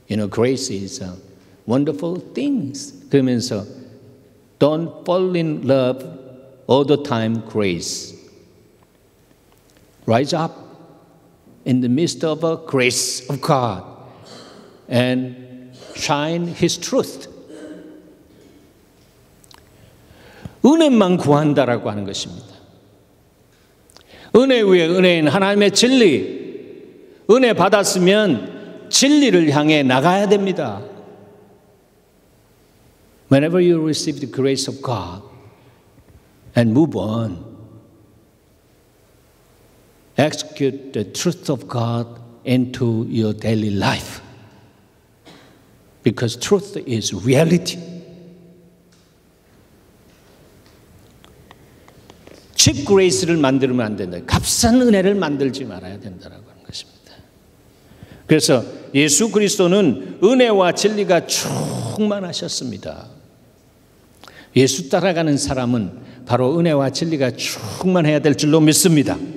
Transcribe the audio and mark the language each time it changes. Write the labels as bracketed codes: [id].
[en] Grace is wonderful things. [ko] 그러면서 [en] don't fall in love all the time, grace. Rise up in the midst of a grace of God and shine His truth. [ko] 은혜만 구한다라고 하는 것입니다. 은혜 위에 은혜인 하나님의 진리, 은혜 받았으면 진리를 향해 나가야 됩니다. [en] Whenever you receive the grace of God and move on, execute the truth of God into your daily life. Because truth is reality. cheap grace [ko] 를 만들면 안 된다. 값싼 은혜를 만들지 말아야 된다라고 하는 것입니다. 그래서 예수 그리스도는 은혜와 진리가 충만하셨습니다. 예수 따라가는 사람은 바로 은혜와 진리가 충만해야 될 줄로 믿습니다.